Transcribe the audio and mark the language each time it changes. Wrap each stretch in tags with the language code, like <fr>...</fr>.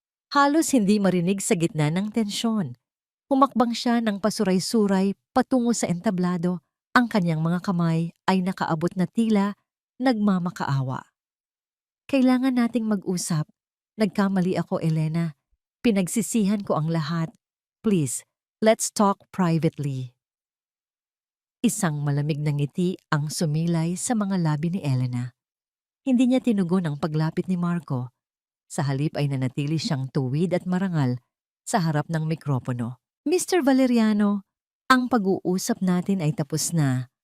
<tl>Halos hindi marinig sa gitna ng tensyon. Humakbang siya ng pasuray-suray patungo sa entablado. Ang kanyang mga kamay ay nakaabot na tila nagmamakaawa. Kailangan nating mag-usap. Nagkamali ako, Elena. Pinagsisihan ko ang lahat.</tl> <en>Please, let's talk privately.</en> <tl>Isang malamig na ngiti ang sumilay sa mga labi ni Elena. Hindi niya tinugon ang paglapit ni Marco. Sa halip ay nanatili siyang tuwid at marangal sa harap ng mikropono. Mr. Valeriano, ang pag-uusap natin ay tapos na.</tl>